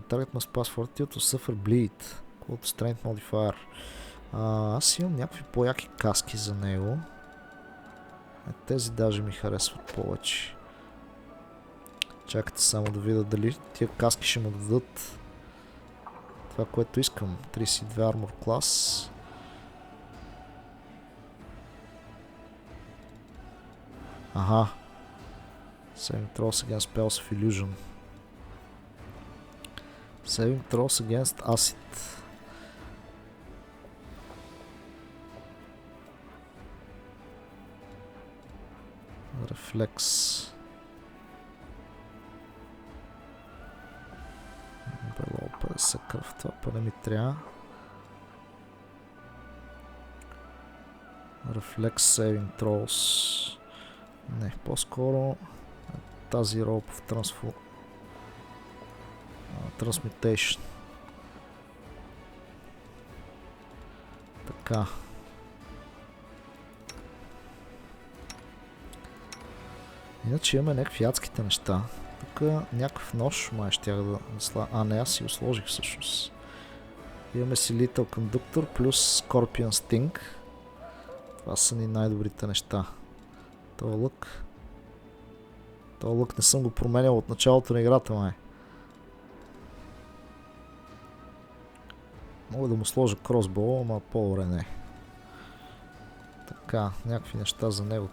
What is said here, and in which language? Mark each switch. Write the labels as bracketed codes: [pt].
[en] The target must pass fortitude to suffer bleed. Equal to strength modifier. [bg] Аз имам някакви по-яки каски за него. Тези даже ми харесват повече. Чакайте само да видя дали тия каски ще му дадат това, което искам. [en] 32 armor class. [bg] Ага. [en] Saving throws against spells of illusion. Saving throws against acid. [bg] Рефлекс. Бело 50 кръв, това па ми трябва. Рефлекс Saving Throws. Не, по-скоро тази Rope of Transmutation. Така. Иначе имаме някакви адските неща. Тук някакъв нож май щях да сложа. А, не, аз си го сложих всъщност. Имаме си Lethal Conductor плюс Scorpion Sting. Това са ни най-добрите неща. Този лък не съм го променял от началото на играта, май. Мога да му сложа кросбол, ама по-добре не. Така, някакви неща за него.